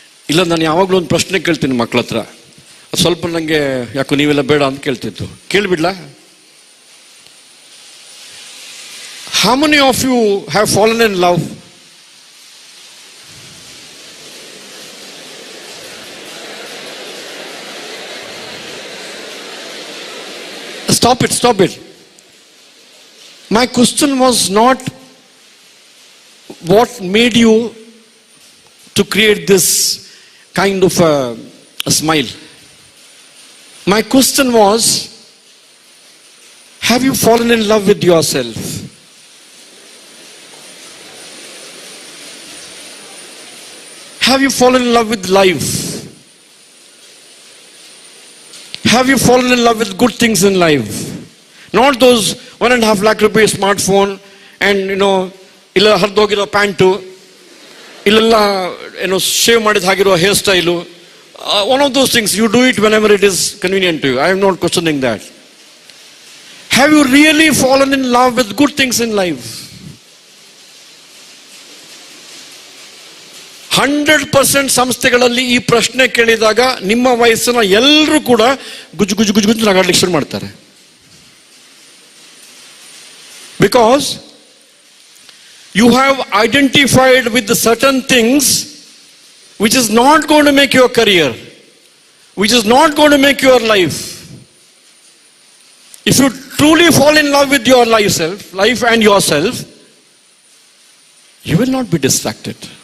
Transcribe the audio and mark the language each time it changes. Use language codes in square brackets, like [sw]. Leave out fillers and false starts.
[kn] ಇಲ್ಲ, ನಾನು ಯಾವಾಗಲೂ ಒಂದು ಪ್ರಶ್ನೆ ಕೇಳ್ತೀನಿ ಮಕ್ಕಳ ಹತ್ರ. ಸ್ವಲ್ಪ ನನಗೆ ಯಾಕೋ ನೀವೆಲ್ಲ ಬೇಡ ಅಂತ ಕೇಳ್ತಿತ್ತು. ಕೇಳಿಬಿಡ್ಲಾ? [en] How many of you have fallen in love? Stop it, stop it. My question was not what made you to create this kind of a smile. My question was, have you fallen in love with yourself? Have you fallen in love with life? Have you fallen in love with good things in life? Not those 1.5 lakh rupees smartphone and [kn] ಇಲ್ಲ ಹರಿದೋಗಿರೋ pant, ಇಲ್ಲೆಲ್ಲ shave ಮಾಡಿದ ಹಾಗಿರೋ hair style. [en] One of those things, you do it whenever it is convenient to you. I am not questioning that. Have you really fallen in love with good things in life? [kn] 100% ಸಂಸ್ಥೆಗಳಲ್ಲಿ ಈ ಪ್ರಶ್ನೆ ಕೇಳಿದಾಗ ನಿಮ್ಮ ವಯಸ್ಸಿನ ಎಲ್ಲರೂ ಕೂಡ ಗುಜು ಗುಜು ಗುಜು ಗುಜು ನಗಾಡ್ಲಿಕ್ಕೆ ಶುರು ಮಾಡ್ತಾರೆ. [en] Because you have identified with the certain things which is not going to make your career, which is not going to make your life. If you truly fall in love with your life and yourself, you will not be distracted.